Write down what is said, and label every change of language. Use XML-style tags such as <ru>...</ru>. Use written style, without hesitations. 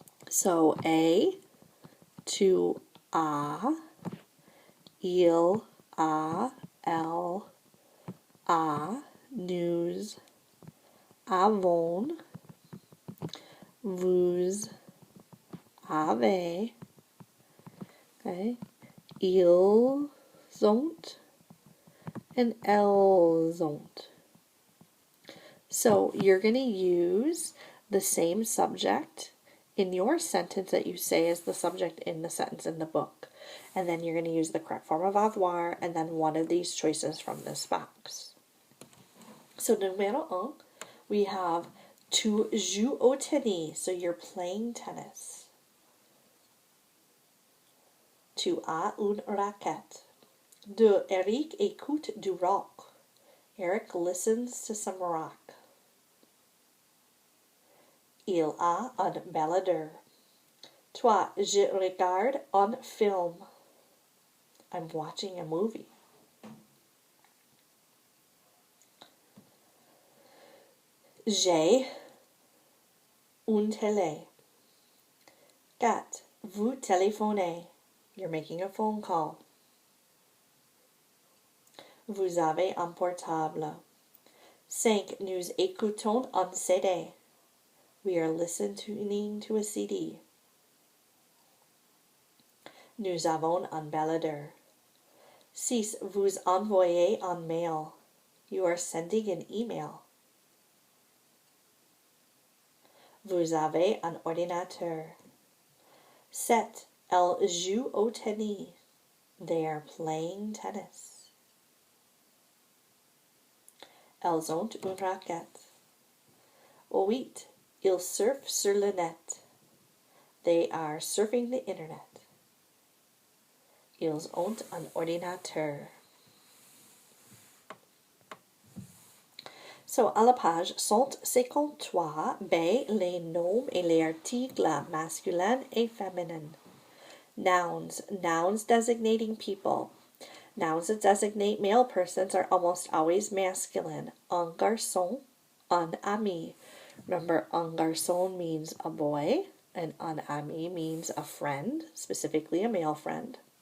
<fr>So a, tu as, il a, elle a, nous avons, vous avez, okay, ils ont, and elles ont.</fr> <en>So you're going to use the same subject in your sentence that you say as the subject in the sentence in the book. And then you're going to use the correct form of avoir and then one of these choices from this box.</en> <fr>So numéro un,</fr> <en>we have</en> <fr>tu joues au tennis.</fr> <en>So you're playing tennis.</en> <fr>Tu as une raquette. Deux, Eric écoute du rock.</fr> <en>Eric listens to some rock.</en> <fr>Il a un baladeur. Toi, je regarde un film.</fr> <en>I'm watching a movie.</en> <fr>J'ai une télé. 4. Vous téléphonez.</fr> <en>You're making a phone call.</en> <fr>Vous avez un portable. 5. Nous écoutons un CD.</fr> <en>We are listening to a CD.</en> <fr>Nous avons un baladeur. 6. Vous envoyez un mail.</fr> <en>You are sending an email.</en> <fr>Vous avez un ordinateur. 7. Elles jouent au tennis.</fr> <en>They are playing tennis.</en> <fr>Elles ont une raquette. 8. Ils surfent sur le net.</fr> <en>They are surfing the internet.</en> <fr>Ils ont un ordinateur. So, à la page 153, B, les noms et les articles masculins et féminins.</fr> <en>Nouns. Nouns designating people. Nouns that designate male persons are almost always masculine.</en> <fr>Un garçon, un ami.</fr> <en>Remember, un garçon means a boy, and un ami means a friend, specifically a male friend.</en>